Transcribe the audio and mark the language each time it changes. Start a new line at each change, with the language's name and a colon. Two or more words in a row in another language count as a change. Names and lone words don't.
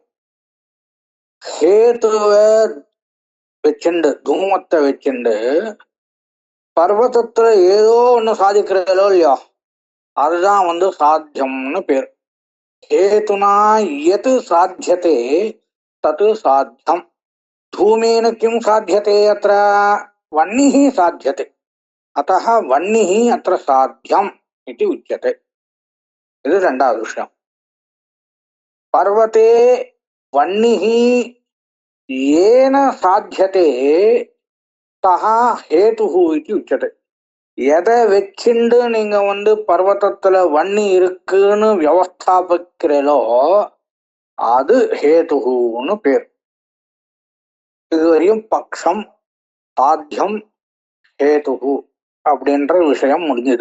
Tamil: ஹேத்துவை வச்சுண்டு தூமத்தை வச்சுண்டு பர்வதத்துல ஏதோ ஒண்ணு சாதிக்கிறீங்களோ இல்லையோ அதுதான் சாத்தியம்னு பேர்.
Sanskrit: हेतुना यत् साध्यते तत् साध्यम्. धूमेन किं साध्यते अत्र वह्निः साध्यते, अतः वह्निः अत्र साध्यम् इति उच्यते.
Tamil: இது இரண்டாவது விஷயம்.
Sanskrit: पर्वते वह्निः येन साध्यते सः हेतुः इति उच्यते.
Tamil: எதை வச்சுண்டு நீங்க பர்வதத்துல வன்னி இருக்குன்னு வியவஸ்தாபிக்கிறீங்களோ அது ஹேதுன்னு பேர். இதுவரையும் பக்ஷம் சாத்தியம் ஹேதுஹு அப்படின்ற விஷயம் முடிஞ்சது.